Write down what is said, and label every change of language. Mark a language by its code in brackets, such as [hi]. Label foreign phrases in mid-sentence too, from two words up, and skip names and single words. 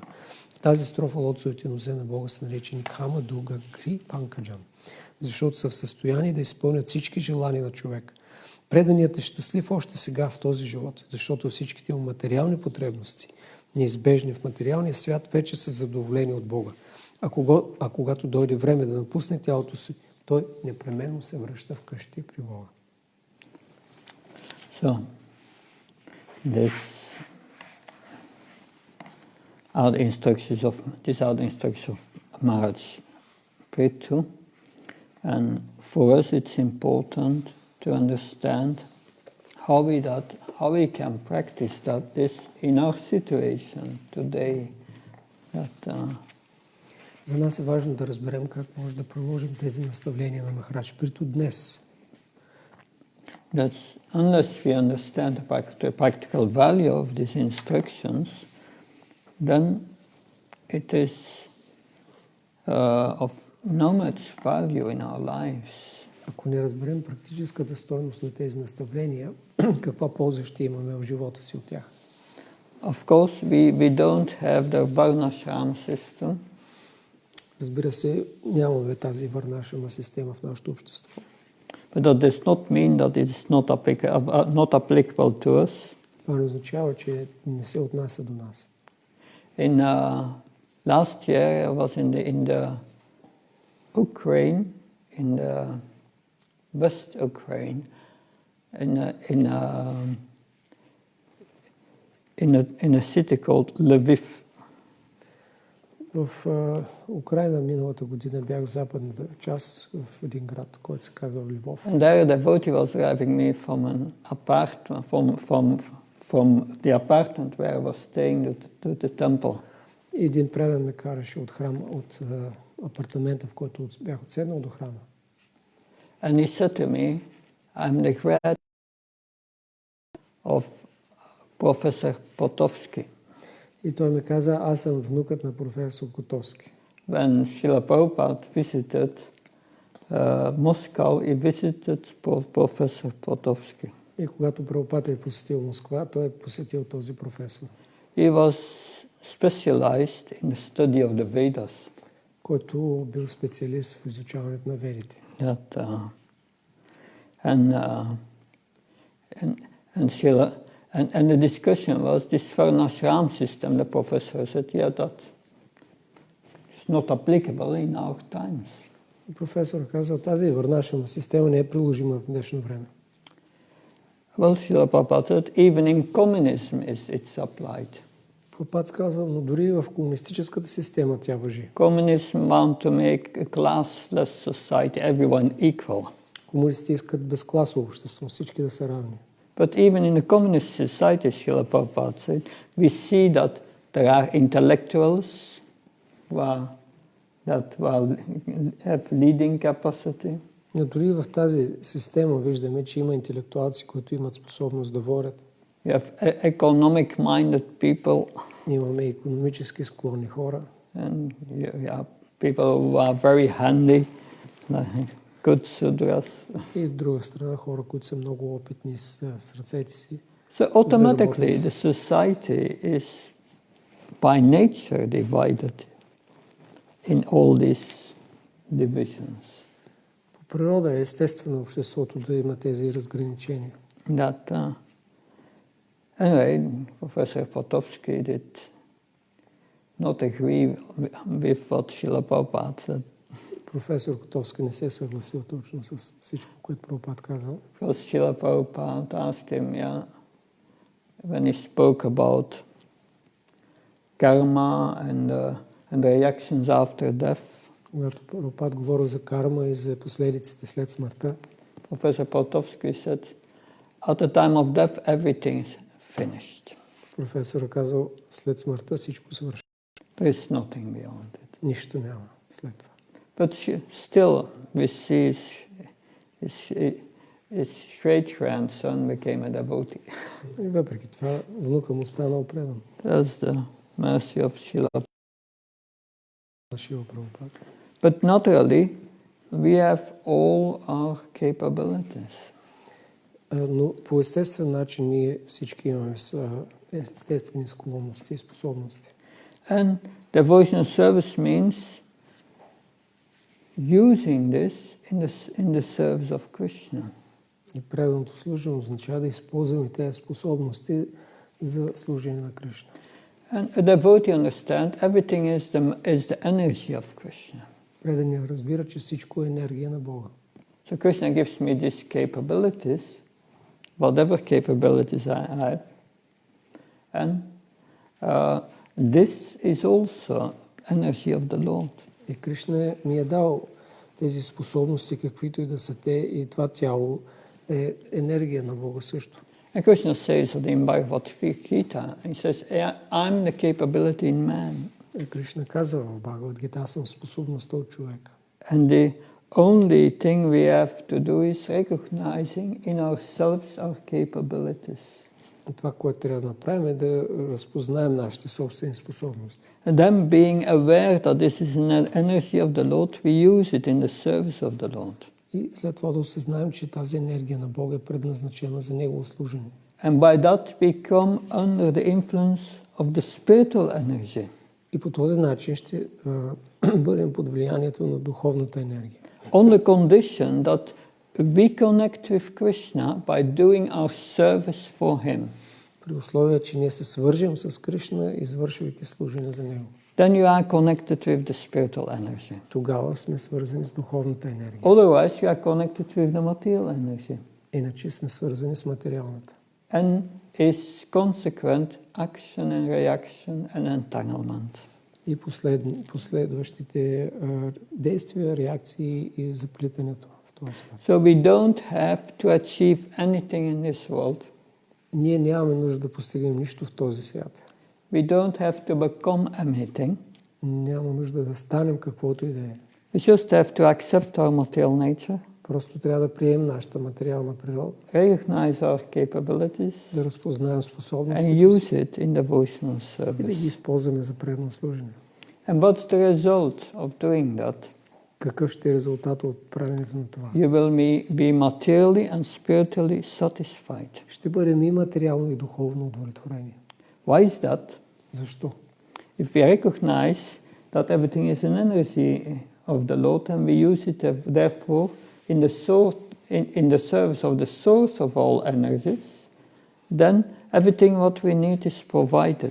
[bg] В тази строфа лотсовете нозе на Бога са наречени Кама, Дуга, Гри, Панкаджан, защото са в състояние да изпълнят всички желания на човек. Преданият е щастлив още сега в този живот, защото всичките му материални потребности, неизбежни в материалния свят, вече са задоволени от Бога. А когато дойде време да напусне тялото си, той непременно се връща вкъщи при Бога. [en] So, these are the instructions of Maharaj Prithu. And for us it's important to understand how we can practice this in our situation today. [bg] За нас е важно да разберем как може да приложим тези наставления на Махарадж Приту днес. [en] Unless we understand the practical value of these instructions, then it is of no much value in our lives. [bg] Ако не разберем практическата стойност на тези наставления, каква полза ще имаме в живота си от тях? [en] Of course, we don't have the varnashram system. [bg] Разбира се, нямаме тази варнашрама система в нашето общество. [en] But that does not mean that it is not applicable to us. [bg] Това не означава, че не се отнася до нас. [en] In last year, I was in the Ukraine, in the West Ukraine, in a city called Lviv. [bg] В Украина миналата година бях в западната част в един град, който се казва Львов. [en] And there the devotee was driving me from an apartment, from the apartment where I was staying to the temple. [bg] Един предан ме караше от храма, от апартамента, в който бях отседнал, до храма. [en] And he said to me, I'm the grandson of Professor Potovsky. [bg] И той ми каза, аз съм внукът на професор Котовски. [en] When Srila Prabhupada visited Moscow, he visited Professor Potovsky. [bg] И когато Прабхупада е посетил Москва, той е посетил този професор. [en] He was specialized in the study of the Vedas. [bg] Който бил специалист в изучаването на ведите. [en] And the discussion was this Varnashram system. The professor said, yeah, it's not applicable in our times. [bg] Професор казал, тази Варнашрама система не е приложима в днешно време. [en] Well, Srila Prabhupada said, even in communism it's applied. [bg] Прабхупада казал, но дори в комунистическата система тя важи. [en] Communism want to make a classless society, everyone equal. [bg] Комунистите искат безкласово общество, всички да са равни. [en] But even in the communist society, Srila Prabhupada said, we see that there are intellectuals that have leading capacity. [bg] Но дори в тази система виждаме, че има интелектуалци, които имат способност да водят. [en] We have economic-minded people. [bg] Имаме икономически склонни хора. [en] And people who are very handy, like good sudras. [bg] И от друга страна хора, които са много опитни с ръцете си. [en] So automatically the society is by nature divided in all these divisions. [bg] По природа е естествено обществото да има тези разграничения. [en] Anyway, Professor Potofsky did not agree with what Srila Prabhupada said. [bg] Професор Котовски не се е съгласил точно с всичко, което Прабхупада казал. [en] Because Srila Prabhupada asked him, when he spoke about karma and the reactions after death. [bg] Когато Прабхупада говори за карма и за последиците след смъртта. [en] Professor Potofsky said, at the time of death, everything is finished. [bg] Професор казал, след смъртта всичко свърши. There is nothing beyond it. Нищо няма след това. [en] But still, we see his great grandson became a devotee. [bg] И въпреки това, внука му станал предан. [en] That's the mercy of Srila Prabhupada. But naturally, we have all our capabilities. [bg] Но по естествен начин ние всички имаме естествени склонности и способности. [en] And devotional service means using this in the service of Krishna. [bg] И преданото служение означава да използваме тези способности за служение на Кришна. [en] And a devotee understands everything is the energy of Krishna. [bg] Преданият разбира, че всичко е енергия на Бога. [en] So Krishna gives me these capabilities, whatever capabilities I have, and this is also energy of the Lord. [bg] И Кришна ми е дал тези способности, каквито и да са те, и това тяло е енергия на Бога също. [en] And Krishna says in Bhagavad Gita, he says, I'm the capability in man. [bg] И Кришна казва в Бхагавад Гита, аз съм способността от човека. [en] And the only thing we have to do is recognizing in ourselves our capabilities. [bg] И това, което трябва да направим, е да разпознаем нашите собствени способности. [en] And then being aware that this is an energy of the Lord, we use it in the service of the Lord. [bg] И след това да осъзнаем, че тази енергия на Бога е предназначена за Негово служение. [en] And by that we come under the influence of the spiritual energy. [bg] И по този начин ще бъдем под влиянието на духовната енергия. [en] On the condition that we connect with Krishna by doing our service for Him. [bg] При условие, че ние се свържем с Кришна, извършвайки служение за Него. [en] Then you are connected with the spiritual energy. [bg] Тогава сме свързани с духовната енергия. [en] Otherwise you are connected with the material energy. [bg] Иначе сме свързани с материалната. [en] And is consequent action and reaction and entanglement. [bg] И последващите действия, реакции и заплитането в този свят. [en] So we don't have to achieve anything in this world. [bg] Ние нямаме нужда да постигнем нищо в този свят. [en] We don't have to become anything. [bg] Няма нужда да станем каквото и да е. [en] We just have to accept our material nature. [bg] Просто трябва да приемем нашата материална природа. [en] Recognize our capabilities. [bg] Да разпознаем способностите [en] and use it in devotional service. [bg] И да ги използваме за предно служение. [en] And what's the result of doing that? [bg] Какъв ще е резултатът от правенето на това? [en] You will be materially and spiritually satisfied. [bg] Ще бъдем и материално и духовно удовлетворени. [en] Why is that? [bg] Защо? [en] If we recognize that everything is an energy of the Lord and we use it therefore in the service of the source of all energies, then everything what we need is provided.